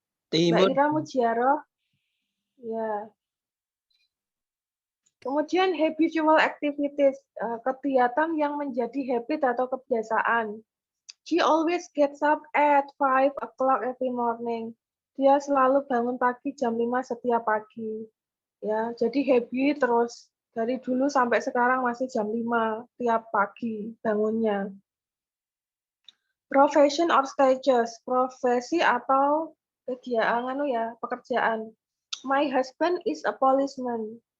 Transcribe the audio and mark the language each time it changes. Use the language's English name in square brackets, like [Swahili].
[Indonesian] Timur. Mbak Ira Mujiaro? Ya. Kemudian habitual activities, kegiatan yang menjadi habit atau kebiasaan. [English] She always gets up at 5 o'clock every morning. [Indonesian] Dia selalu bangun pagi jam 5 setiap pagi. Ya, jadi habit terus dari dulu sampai sekarang masih jam 5 tiap pagi bangunnya. [English] Profession or status, [Indonesian] profesi atau kegiatan pekerjaan. [English] My husband is a policeman.